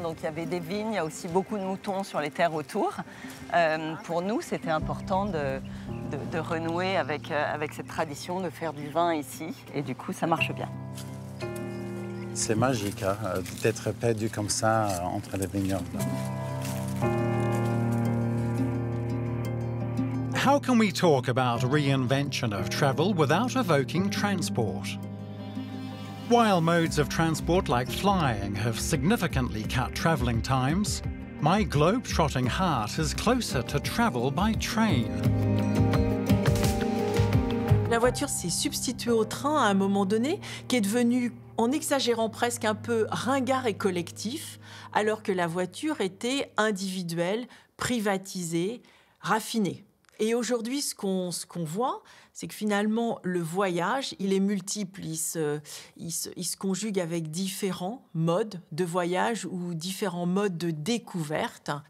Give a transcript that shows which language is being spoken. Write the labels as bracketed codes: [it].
[fr] Donc il y avait des vignes, il y a aussi beaucoup de moutons sur les terres autour. Pour nous, c'était important de renouer avec cette tradition de faire du vin ici. Et du coup, ça marche bien. C'est magique hein, d'être perdu comme ça entre les vignobles. [en] How can we talk about reinvention of travel without evoking transport? While modes of transport like flying have significantly cut travelling times, my globe-trotting heart is closer to travel by train. [fr] La voiture s'est substituée au train à un moment donné, qui est devenu, en exagérant presque un peu, ringard et collectif, alors que la voiture était individuelle, privatisée, raffinée. Et aujourd'hui, ce qu'on voit, c'est que finalement, le voyage, il est multiple, il se conjugue avec différents modes de voyage ou différents modes de découverte.